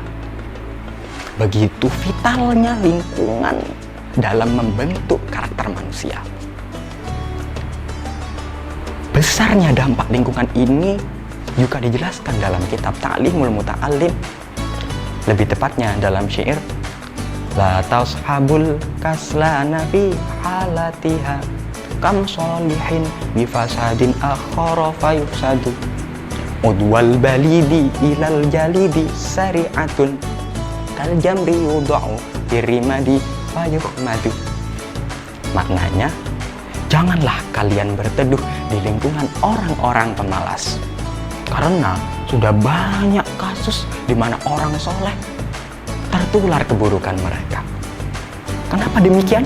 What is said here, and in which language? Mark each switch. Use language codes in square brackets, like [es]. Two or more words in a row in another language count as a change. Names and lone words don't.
[id] Begitu vitalnya lingkungan dalam membentuk karakter manusia. Besarnya dampak lingkungan ini juga dijelaskan dalam kitab Ta'limul Muta'allim, lebih tepatnya dalam syair [ar] لا تصحب الكسلان في حالاته كم صالح بفساد آخر يفسد عدوى البليد إلى الجليد سريعة كالجمر يوضع برماد فيخمد. [id] Maknanya, janganlah kalian berteduh di lingkungan orang-orang pemalas, karena sudah banyak kasus di mana orang soleh tertular keburukan mereka. Kenapa demikian?